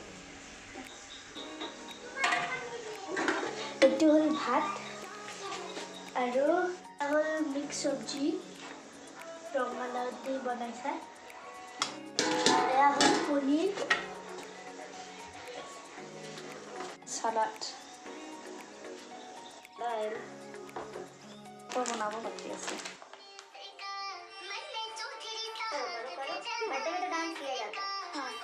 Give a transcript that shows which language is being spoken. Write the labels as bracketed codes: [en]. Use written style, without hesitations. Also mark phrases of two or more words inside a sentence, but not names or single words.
[as] এইটো হ'ল ভাত আৰু হ'ল মিক্স চব্জি ৰঙালাও দি বনাইছে। [hi] पनीर, [as] সালাড [hi] दाल। [as] তো বানাবো বাকি আছে। [hi] बर्थडे में तो डांस किया जाता है। हाँ।